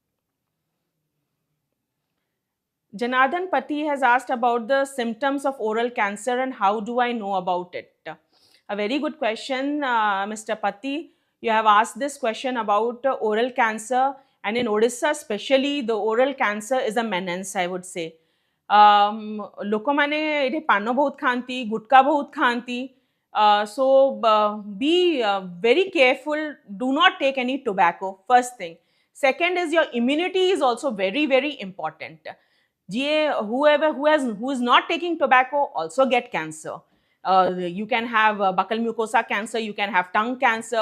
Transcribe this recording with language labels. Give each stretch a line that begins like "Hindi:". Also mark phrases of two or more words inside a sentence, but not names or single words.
English: Janardhan Pati has asked about the symptoms of oral cancer and how do I know about it? A very good question, Mr. Pati. You have asked this question about oral cancer, and in Odisha especially, the oral cancer is a menace, I would say.
Odia: ଲୋକମାନେ ଏଠି ପାନ ବହୁତ ଖାଆନ୍ତି, ଗୁଟକା ବହୁତ ଖାଆନ୍ତି,
English: so be very careful, do not take any tobacco, first thing. Second is your immunity is also very, very important. Who is not taking tobacco also get cancer. You can have buccal mucosa cancer, you can have tongue cancer.